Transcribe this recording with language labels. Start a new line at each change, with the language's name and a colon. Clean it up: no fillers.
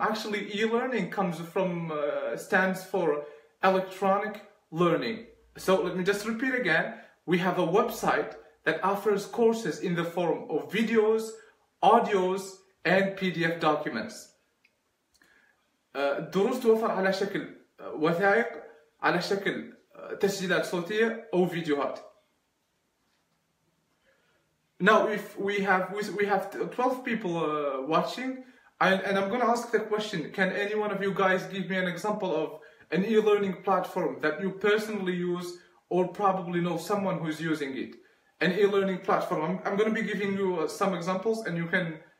English: Actually, e-learning stands for electronic learning. So let me just repeat again. We have a website that offers courses in the form of videos, audios, and PDF documents.
Arabic: الدروس توفر على شكل وثائق، على شكل تسجيلات صوتية أو فيديوهات.
English: Now, if we have 12 people watching, And I'm going to ask the question, can any one of you guys give me an example of an e-learning platform that you personally use or probably know someone who's using it? An e-learning platform. I'm going to be giving you some examples and you can...